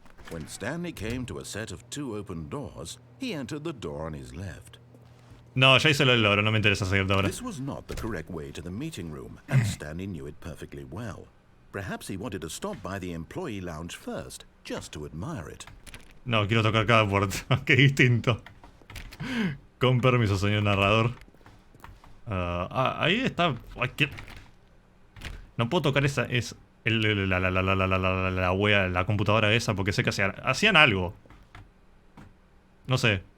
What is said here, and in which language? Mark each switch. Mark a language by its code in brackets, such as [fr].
[en] When Stanley came to a set of 2 open doors, he entered the door on his left. [es] No, ya hice lo del logro, no me interesa seguirte ahora. [en] This was not the correct way to the meeting room, and Stanley knew it perfectly well. Perhaps he wanted to stop by the employee lounge first, just to admire it. [es] No, quiero tocar cada puerta. Qué distinto. Con permiso, señor narrador. Ahí está. Ay, ¿qué? No puedo tocar esa. Es la wea, la computadora esa, porque sé que hacían algo. No sé.